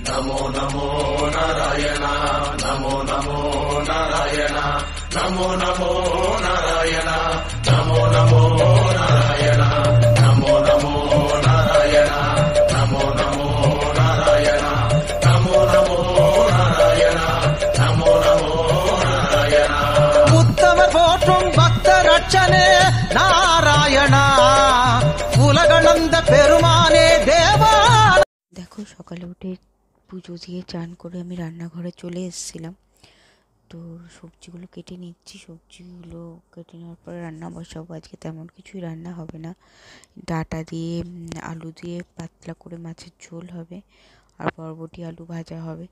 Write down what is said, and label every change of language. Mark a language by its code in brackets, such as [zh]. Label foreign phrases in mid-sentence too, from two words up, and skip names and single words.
[sa] नमो नमो नारायण नमो नमो नारायण नमो नमो नारायण नमो नमो नारायण नमो नमो नारायण नमो नमो नारायण नमो नमो नारायण नमो नमो नारायण [ta] उत्तम पोற்றும் பக்த ரட்சனே நாராயணா உலகளந்த பெருமானே தேவா। [bn] দেখো সকালে উঠে পুজো দিয়ে চান করে আমি রান্নাঘরে চলে এসেছিলাম। তো সবজিগুলো কেটে নিচ্ছি, সবজিগুলো কেটে নেওয়ার পরে রান্না বসাবো। আজকে তেমন কিছুই রান্না হবে না, ডাঁটা দিয়ে আলু দিয়ে পাতলা করে মাছের ঝোল হবে আর বরবটি আলু ভাজা হবে।